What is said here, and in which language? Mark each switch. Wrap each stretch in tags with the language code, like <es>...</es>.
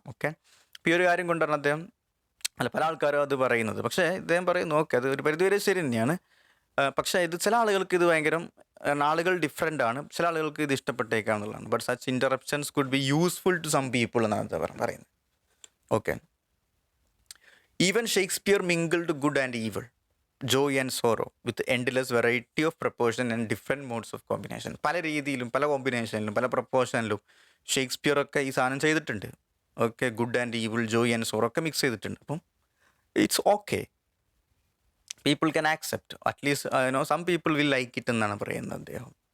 <ml>Okay, ഇപ്പോൾ ഈ ഒരു കാര്യം കൊണ്ടാണ് അദ്ദേഹം പല ആൾക്കാരും അത് പറയുന്നത്. പക്ഷേ ഇദ്ദേഹം പറയുന്നു ഓക്കെ, അത് ഒരു പരിധിവരെ ശരി തന്നെയാണ്. പക്ഷേ ഇത് ചില ആളുകൾക്ക് ഇത് ഭയങ്കര, ആളുകൾ ഡിഫറെൻ്റ് ആണ്, ചില ആളുകൾക്ക് ഇത് ഇഷ്ടപ്പെട്ടേക്കാന്നുള്ളതാണ്.</ml> <en>but such interruptions could be useful to some people</en> <ml>എന്നാണ് പറയുന്നത്.</ml> <en>Okay, even Shakespeare mingled good and evil, joy and sorrow with endless variety of proportion and different modes of combination.</en> <ml>പല രീതിയിലും പല കോമ്പിനേഷനിലും പല പ്രപ്പോർഷനിലും ഷേക്സ്പിയർ ഒക്കെ ഈ സാധനം ചെയ്തിട്ടുണ്ട്.</ml> <en>okay, good and evil, joy and sorrow</en> <ml>ഒക്കെ മിക്സ് ചെയ്തിട്ടുണ്ട്. അപ്പം</ml> <en>it's okay, people can accept, at least some people will like it</en> <ml>എന്നാണ് പറയുന്നത് അദ്ദേഹം.</ml>